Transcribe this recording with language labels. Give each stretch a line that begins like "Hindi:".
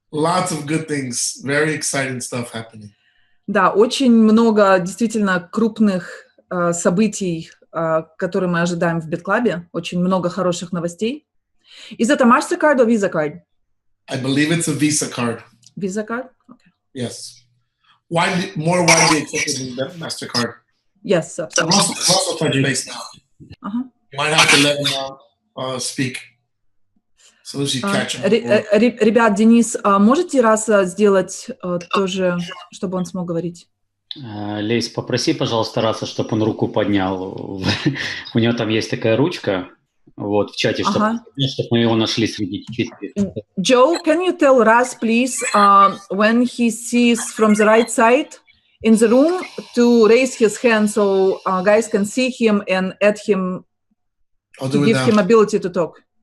English: Lots of good things, very exciting stuff happening.
Russian: Да, очень много действительно крупных событий, которые мы ожидаем в BitClub. Очень много хороших новостей.
English: Is it a MasterCard or Visa card? I believe it's a Visa card. Visa card? Okay. Yes. More widely accepted than MasterCard. Yes, absolutely. Russell touch base now. You might have to let him speak. So as you catch him.
Russian: Ребят, Денис, можете раз сделать тоже, чтобы он смог говорить? Лейс, попроси, пожалуйста, Раса, чтобы он руку поднял. У него там есть такая ручка, вот, в чате, чтобы мы его нашли среди четыре.
English: Joe, can you tell Ras, please, when he sees from the right side in the room to raise his hand so guys can see him and add him, to give him ability to talk?